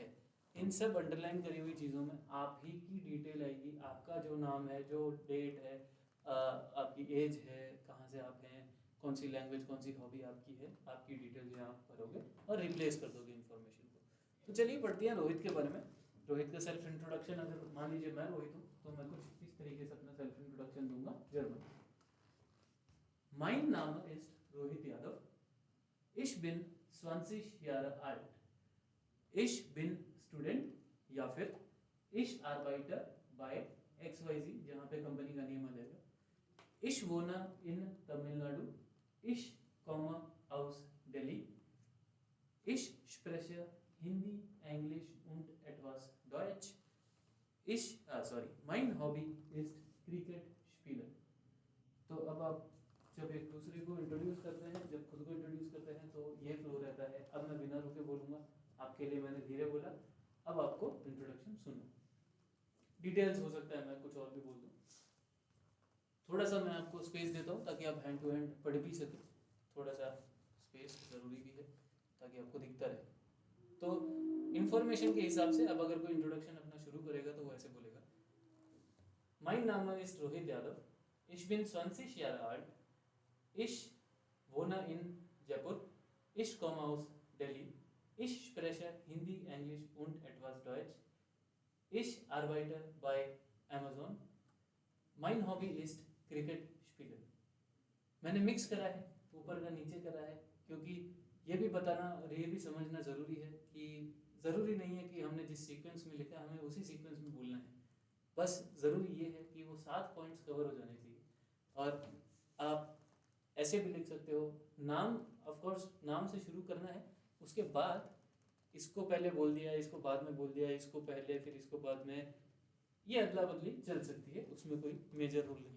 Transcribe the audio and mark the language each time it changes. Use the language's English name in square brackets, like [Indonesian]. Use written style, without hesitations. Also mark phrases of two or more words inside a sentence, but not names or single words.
[Hindi] इन सब अंडरलाइन करी हुई चीज़ों में आप ही की डिटेल आएगी, आपका जो नाम है, जो डेट है, आपकी एज है, कहाँ से आप हैं, कौन सी लैंग्वेज, कौन सी हॉबी आपकी है, आपकी डिटेल जो आप भरोगे और रिप्लेस कर दोगे इन्फॉर्मेशन को। तो चलिए पढ़ते हैं रोहित के बारे में। रोहित का [English] self introduction, [Hindi] अगर मान लीजिए मैं रोहित हूँ तो मैं कुछ इस तरीके से अपना [English] self introduction [Hindi] दूंगा जर्मन। [German] Mein Name ist Rohit Yadav. Ich bin 20 Jahre alt. Ich bin Student [Hindi] या फिर [German] Ich arbeite bei XYZ, [Hindi] जहाँ पे कंपनी का नेम आ जाएगा। [German] Ich wohne in तमिलनाडु। Ich komme aus Delhi. Ich spreche Hindi, English und etwas Deutsch. Mein Hobby ist Cricket spielen. [Hindi] तो अब आप जब एक दूसरे को इंट्रोड्यूस करते हैं, जब खुद को इंट्रोड्यूस करते हैं तो ये फ्लो रहता है। अब मैं बिना रुके बोलूँगा, आपके लिए मैंने धीरे बोला, अब आपको इंट्रोडक्शन सुनना। डिटेल्स हो सकता है मैं कुछ और भी बोल दूँ, थोड़ा सा मैं आपको स्पेस देता हूँ ताकि आप [English] hand to hand [Hindi] पढ़ भी सकें। थोड़ा सा स्पेस ज़रूरी भी है ताकि आपको दिखता रहे। तो इंफॉर्मेशन के हिसाब से अब अगर कोई इंट्रोडक्शन अपना शुरू करेगा तो वो ऐसे बोलेगा, [German] Mein Name ist Rohit Yadav. Ich bin 20 Jahre alt. Ich wohne in Jaipur. Ich komme aus Delhi. Ich spreche Hindi, Englisch und etwas Deutsch. Ich arbeite bei Amazon. Mein Hobby ist Cricket spielen. [Hindi] मैंने मिक्स करा है, ऊपर का नीचे करा है, क्योंकि ये भी बताना और ये भी समझना ज़रूरी है कि ज़रूरी नहीं है कि हमने जिस सीक्वेंस में लिखा हमें उसी सीक्वेंस में बोलना है। बस ज़रूरी ये है कि वो 7 पॉइंट्स कवर हो जाने चाहिए। और आप ऐसे भी लिख सकते हो, नाम ऑफ कोर्स नाम से शुरू करना है, उसके बाद इसको पहले बोल दिया, इसको बाद में बोल दिया, इसको पहले फिर इसको बाद में, ये अदला बदली चल सकती है, उसमें कोई मेजर रूल नहीं है।